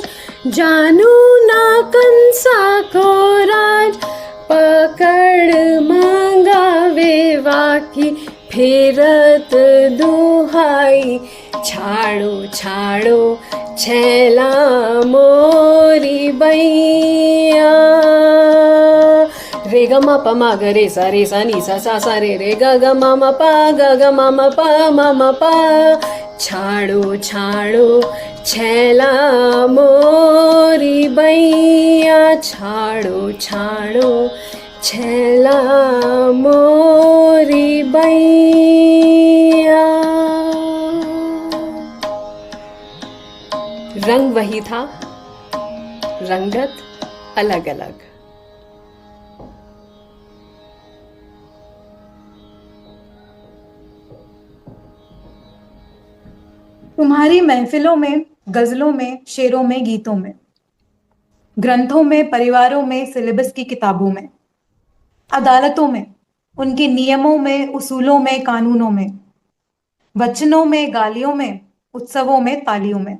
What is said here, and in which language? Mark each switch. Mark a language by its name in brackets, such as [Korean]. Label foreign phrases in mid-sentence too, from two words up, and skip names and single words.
[Braj] जानू ना कंसा को राज, पकड़ मंगावे वाकी फेरत दुहाई। छाड़ो छाड़ो छैला मोरी बैया। रे ग म प म ग रे सा नी सा सा रे रे ग ग म म प ग ग म म प म म प। छाड़ो छाड़ो छैला मोरी बैया, छाड़ो छाड़ो छैला मोरी बैया। [Hindi] रंग वही था, रंगत अलग अलग। तुम्हारी महफिलों में गजलों में, शेरों में, गीतों में, ग्रंथों में, परिवारों में, सिलेबस की किताबों में, अदालतों में, उनके नियमों में, उसूलों में, कानूनों में, वचनों में, गालियों में, उत्सवों में, तालियों में।